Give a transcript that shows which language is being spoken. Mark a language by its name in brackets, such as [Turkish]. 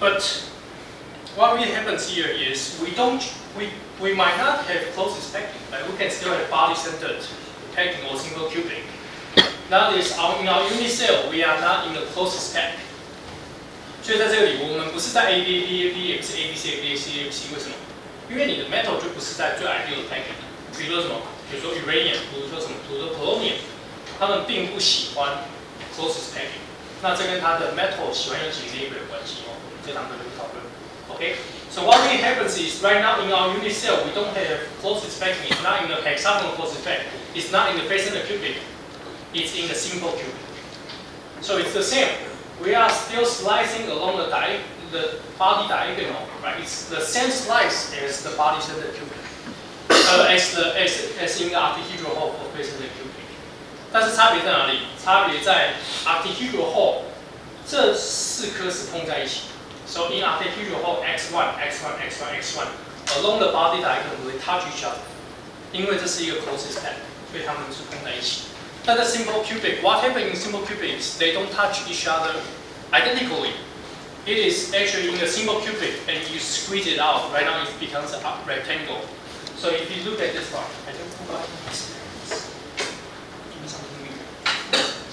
[English] But what really happens here is we might not have closest packing, but we can still have body-centered packing or single cubic. That is, in our unit cell, we are not in the closest pack. [Chinese] 所以在这里，我们不是在 A B B A B， 也不是 A B C A B C A B C， 为什么？因为你的 metal 就不是在最 ideal 的 packing。比如说什么？比如说 uranium， 比如说什么？比如说 polonium， 他们并不喜欢 closest packing。那这跟它的 metal 喜欢有几个 neighbor 有关系哦。我们这堂课就不讨论。Okay. [English] So what really happens is right now in our unit cell we don't have closest packing. It's not in the hexagonal closest pack. It's not in the face-centered cubic. It's in the simple cubic. So it's the same. we are still slicing along the body diagonal, right? It's the same slice as the body-centered cubic, as in the octahedral hole of base-centered cubic. [Chinese] 但是差别在哪里？差别在 octahedral hole 这4颗是碰在一起。 [English] So in octahedral hole x1, x1, x1, x1 along the body diagonal will touch each other. [Chinese] 因为这是一个 closest path， 所以它们是碰在一起。但在 [English] simple cubic, what happens in simple cubics? They don't touch each other identically. It is actually in a simple cubic, and you squeeze it out. Right now, it becomes a rectangle. So if you look at this one, I don't know why this. Give me something new.